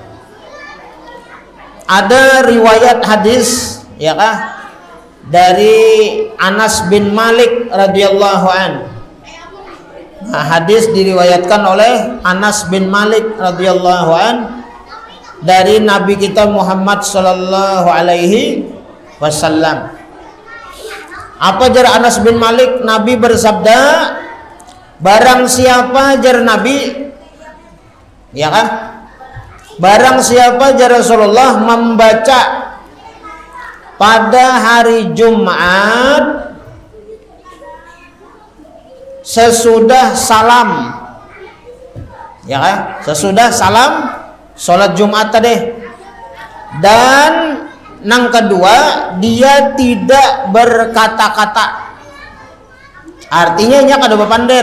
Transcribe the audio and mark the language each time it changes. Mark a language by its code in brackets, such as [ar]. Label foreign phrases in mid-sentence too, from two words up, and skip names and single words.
[id] Ada riwayat hadis, [bjn] ya kah, [id] dari Anas bin Malik [ar] رضي الله عن. [id] Nah, hadis diriwayatkan oleh Anas bin Malik [ar] رضي الله عن [id] dari Nabi kita Muhammad [ar] صلى الله عليه وسلم. [id] Apa jar Anas bin Malik? Nabi bersabda, barang siapa jar Nabi, ya kan, barang siapa jar Rasulullah membaca pada hari Jumat sesudah salam, ya kan, sesudah salam sholat Jumat tadi, dan nang kedua dia tidak berkata-kata, artinya [bjn] nya kada bepander.